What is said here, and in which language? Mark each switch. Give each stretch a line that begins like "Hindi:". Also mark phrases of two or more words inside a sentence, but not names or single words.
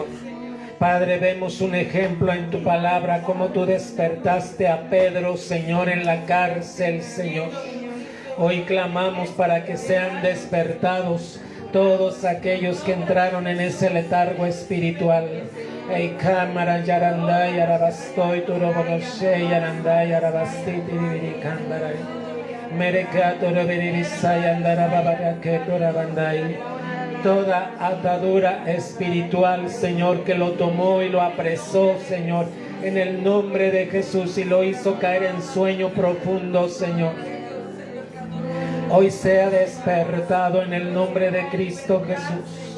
Spanish: Padre, vemos un ejemplo en tu palabra, como tú despertaste a Pedro, Señor, en la cárcel, Señor. Hoy clamamos para que sean despertados todos aquellos que entraron en ese letargo espiritual. Ey, cámara, yaranday, arabastoy, turobonoshe, yaranday, arabastiti, diviricándaray. Toda atadura espiritual, Señor, que lo tomó y lo apresó, Señor, en el nombre de Jesús, y lo hizo caer en sueño profundo, Señor, hoy sea despertado en el nombre de Cristo Jesús.